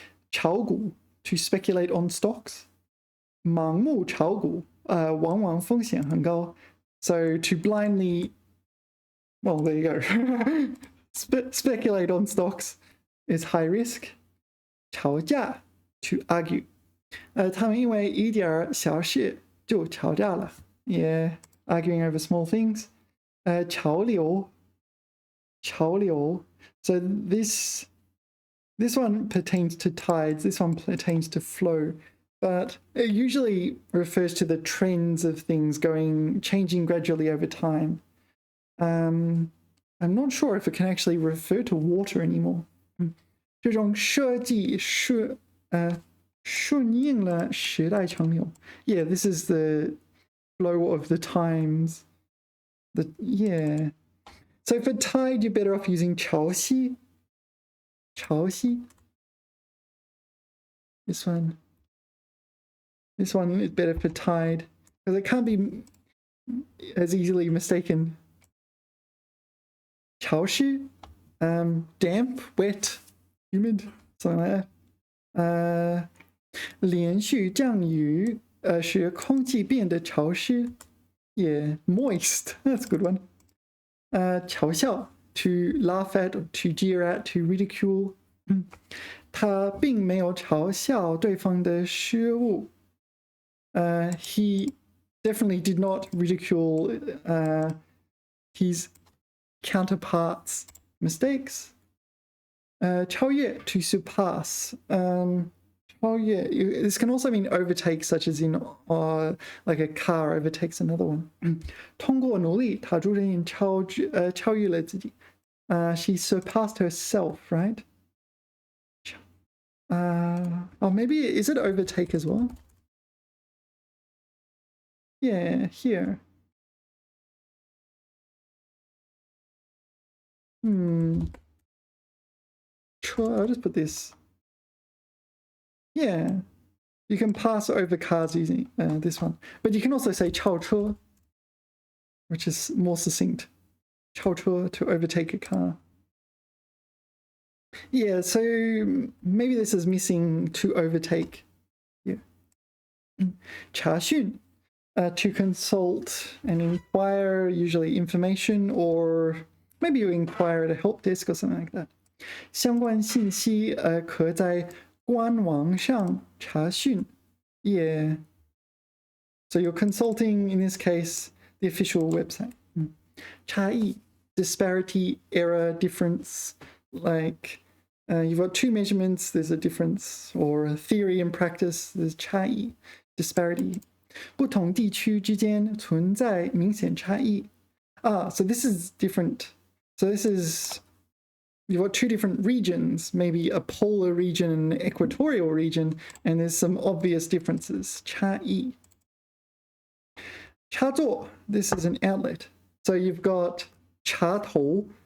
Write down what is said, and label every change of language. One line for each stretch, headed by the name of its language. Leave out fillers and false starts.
English: 炒股 to speculate on stocks.
Chinese: 盲目炒股往往风险很高。
English: So to blindly, well, there you go. Speculate on stocks is high risk. 吵架 to argue.
Chinese: 他们因为一点小事就吵架了。
English: Yeah, arguing over small things. 潮流.So this one pertains to tides. This one pertains to flow. But it usually refers to the trends of things changing gradually over time. I'm not sure if it can actually refer to water anymore.
Chinese: 这种设计顺应了时代潮流。
English: Yeah, this is the flow of the times. Yeah. So for tide, you're better off using 潮汐.
Chinese: 潮汐.
English: This one is better for tide because it can't be as easily mistaken. 潮湿, damp, wet, humid, something like that.
Chinese: 连续降雨使空气变得潮湿。
English: Yeah, moist. That's a good one. 嘲笑 to laugh at, to jeer at, to ridicule.
Chinese: 他并没有嘲笑对方的失误。
English: He definitely did not ridicule his counterpart's mistakes. 超越 to surpass. This can also mean overtake, such as in like a car overtakes another one.
Chinese: 通过努力，他逐渐超越了自己。
English: She surpassed herself, right? Maybe is it overtake as well? Yeah, here. Sure, I'll just put this. Yeah, you can pass over cars using this one. But you can also say 超车, which is more succinct. 超车 to overtake a car. Yeah, so maybe this is missing to overtake. Yeah. 查询 to consult and inquire, usually information, or maybe you inquire at a help desk or something like that.
Chinese: 相关信息可在官网上查询.
English: Yeah. So you're consulting, in this case, the official website. 差异 disparity, error, difference. Like you've got two measurements, there's a difference, or a theory and practice, there's 差异 disparity.
Chinese: 不同地区之间存在明显差异.
English: So this is different. So this is, you've got two different regions, maybe a polar region and an equatorial region, and there's some obvious differences.
Chinese: 差異.
English: 插座, this is an outlet. So you've got 插头.